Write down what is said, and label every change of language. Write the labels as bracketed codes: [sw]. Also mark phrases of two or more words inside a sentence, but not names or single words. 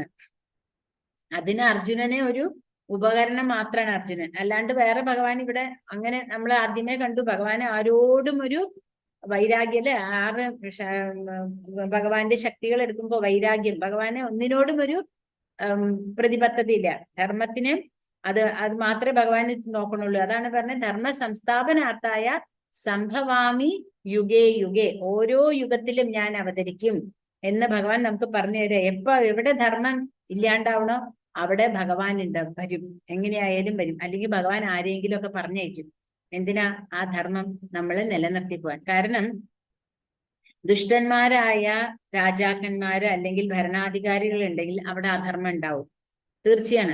[ml] അതിന് അർജുനനെ ഒരു ഉപകരണം മാത്രമാണ് അർജുനൻ, അല്ലാണ്ട് വേറെ ഭഗവാൻ ഇവിടെ അങ്ങനെ നമ്മൾ ആദ്യമേ കണ്ടു. ഭഗവാൻ ആരോടും ഒരു വൈരാഗ്യല് 6 ഭഗവാന്റെ ശക്തികൾ എടുക്കുമ്പോൾ വൈരാഗ്യം, ഭഗവാനെ ഒന്നിനോടും ഒരു പ്രതിബദ്ധത ഇല്ല. ധർമ്മത്തിന് അത് മാത്രമേ ഭഗവാൻ നോക്കണുള്ളൂ. അതാണ് പറഞ്ഞത്, [sa] ധർമ്മ സംസ്ഥാപനാർത്ഥായ സംഭവാമി യുഗേ യുഗേ, [ml] ഓരോ യുഗത്തിലും ഞാൻ അവതരിക്കും എന്ന് ഭഗവാൻ നമുക്ക് പറഞ്ഞു തരാം. എവിടെ ധർമ്മം ഇല്ലാണ്ടാവണോ അവിടെ ഭഗവാൻ വരും, എങ്ങനെയായാലും വരും. അല്ലെങ്കിൽ ഭഗവാൻ ആരെങ്കിലും ഒക്കെ പറഞ്ഞയക്കും. എന്തിനാ? ആ ധർമ്മം നമ്മൾ നിലനിർത്തി പോവാൻ. കാരണം ദുഷ്ടന്മാരായ രാജാക്കന്മാര് അല്ലെങ്കിൽ ഭരണാധികാരികൾ ഉണ്ടെങ്കിൽ അവിടെ അധർമ്മം ഉണ്ടാവും, തീർച്ചയാണ്.